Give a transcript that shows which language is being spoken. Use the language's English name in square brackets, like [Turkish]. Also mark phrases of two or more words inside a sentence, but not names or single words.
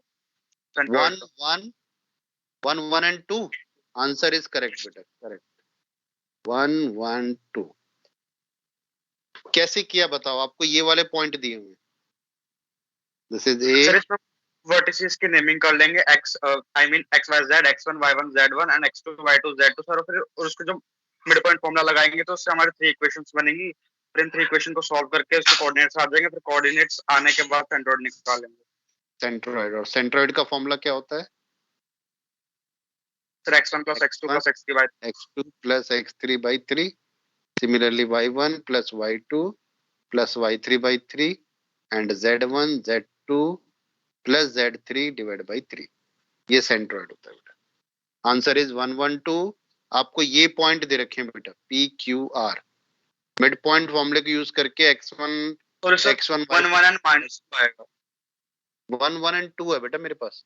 [English] one one one one and two, answer is correct बेटा, correct। [Hindi] 1 1 2 कैसे किया बताओ? आपको ये वाले पॉइंट दिए हुए, [English] this is a. [Hindi] सर इसमें वर्टिसेस की नेमिंग कर लेंगे, x [English] I mean [Hindi] xyz, x1 y1 z1 एंड x2 y2 z2 सर, फिर और उसको जो मिड पॉइंट फॉर्मूला लगाएंगे तो उससे हमारे 3 इक्वेशंस बनेंगी। फिर इन 3 इक्वेशन को सॉल्व करके उसके कोऑर्डिनेट्स आ जाएंगे, फिर कोऑर्डिनेट्स आने के बाद सेंट्रोइड निकालेंगे। सेंट्रोइड, और सेंट्रोइड का फॉर्मूला क्या होता है? [English] सर x1 plus x2 plus x3 by x2 plus x3 by 3, similarly y1 plus y2 plus y3 by 3 and z1 z2 plus z3 divided by 3, [Hindi] ये सेंट्रोइड होता है बेटा। [English] answer is 1 1 2. [Hindi] आपको ये पॉइंट दे रखे हैं बेटा पी क्यू आर, मिड पॉइंट फॉर्मूले को यूज करके x1 और सर x1 1 1 एंड -2 आएगा। 1 1 एंड 2 है बेटा मेरे पास।